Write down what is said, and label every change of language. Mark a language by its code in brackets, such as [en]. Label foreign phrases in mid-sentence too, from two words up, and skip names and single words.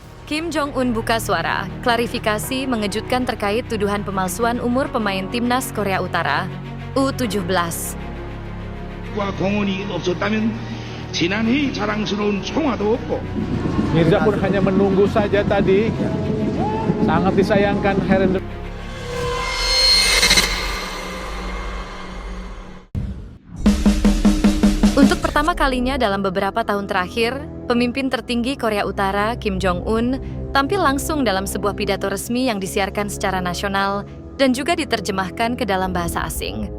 [id] Kim Jong-un buka suara, klarifikasi mengejutkan terkait tuduhan pemalsuan umur pemain timnas Korea Utara, U17. [ko] 공헌이 없었다면 지난해 자랑스러운 총화도 없고. [id] Mirza pun hanya menunggu saja tadi. Sangat disayangkan Herendra. Untuk pertama kalinya dalam beberapa tahun terakhir, pemimpin tertinggi Korea Utara, Kim Jong-un, tampil langsung dalam sebuah pidato resmi yang disiarkan secara nasional dan juga diterjemahkan ke dalam bahasa asing.